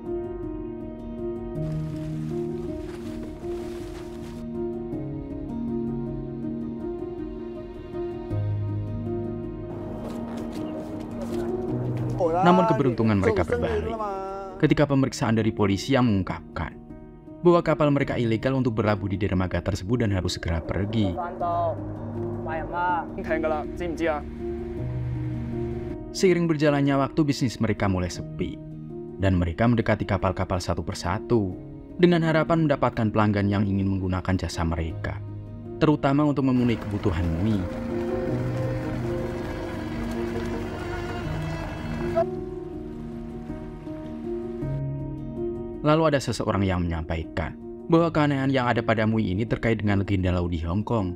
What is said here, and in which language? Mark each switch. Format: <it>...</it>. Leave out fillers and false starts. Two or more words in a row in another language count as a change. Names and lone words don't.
<id>Namun keberuntungan mereka berbalik ketika pemeriksaan dari polisi yang mengungkapkan bahwa kapal mereka ilegal untuk berlabuh di dermaga tersebut dan harus segera pergi.</id> <yue>翻到壞人啦，停㗎啦，知唔知啊？</yue> <id>Seiring berjalannya waktu, bisnis mereka mulai sepi, dan mereka mendekati kapal-kapal satu persatu dengan harapan mendapatkan pelanggan yang ingin menggunakan jasa mereka, terutama untuk memenuhi kebutuhan Mui. Lalu ada seseorang yang menyampaikan bahwa keanehan yang ada pada Mui ini terkait dengan legenda laut di Hong Kong.</id>